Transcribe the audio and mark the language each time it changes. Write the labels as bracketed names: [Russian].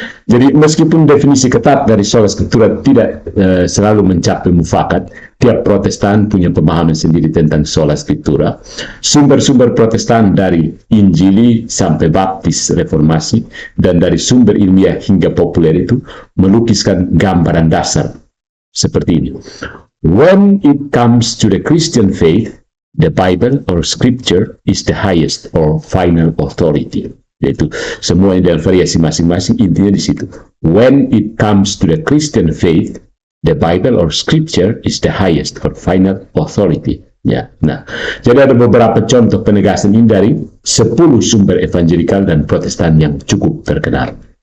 [Indonesian] Jadi meskipun definisi ketat dari sola scriptura tidak selalu mencapai mufakat, tiap Protestan punya pemahaman sendiri tentang sola scriptura. Sumber-sumber Protestan dari Injili sampai Baptis Reformasi dan dari sumber ilmiah hingga populer itu melukiskan gambaran dasar seperti ini. [English] When it comes to the Christian faith, the Bible or Scripture is the highest or final authority. [Indonesian] Yaitu semua dalam variasi masing-masing, intinya di situ. [English] When it comes to the Christian faith, the Bible or Scripture is the highest or final authority. [Indonesian] Ya, nah, jadi ada beberapa contoh penegasan ini dari 10 sumber evangelikal dan Protestan yang cukup terkenal.